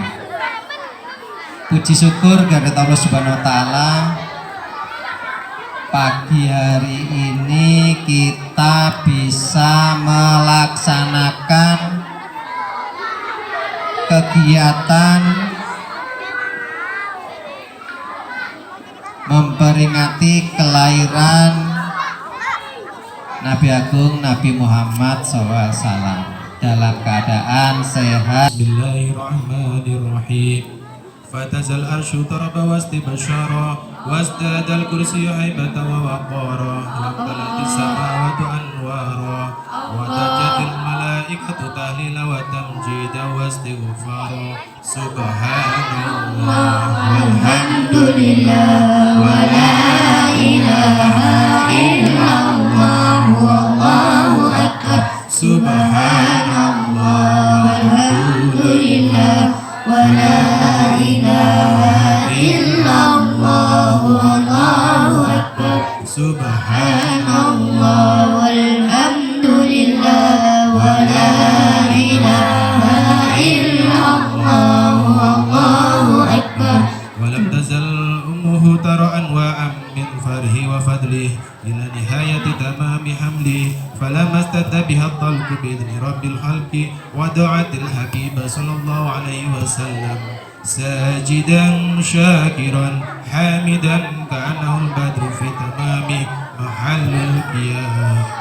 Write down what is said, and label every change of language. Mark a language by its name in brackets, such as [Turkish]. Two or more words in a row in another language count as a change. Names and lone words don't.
[Indonesian] Puji syukur kepada Allah [Arabic] سبحانه وتعالى, [Indonesian] pagi hari ini kita bisa melaksanakan kegiatan memperingati kelahiran Nabi Agung Nabi Muhammad SAW dalam keadaan sehat. [Arabic] Bismillahirrahmanirrahim. فاهتز العرش طربا واستبشارا وازداد الكرسي هيبة ووقارا وامتلأت السماوات أنوارا وضجت الملائكة تهليلا وتمجيدا واستغفارا سبحان الله والحمد لله ولا إله إلا الله والله أكبر سبحان الله والحمد لله ولا إله إلا الله والله أكبر سبحان الله والحمد لله ولا إله إلا الله والله أكبر. ولم تزل أمه ترى أنواعا من فرحه وفضله إلى نهاية تمام حملها فلما اشتد بها الطلق بإذن رب الخلق وضعت الحبيب صلى الله عليه وسلم ساجدا شاكرا حامدا كأنه البدر في تمام محل القيام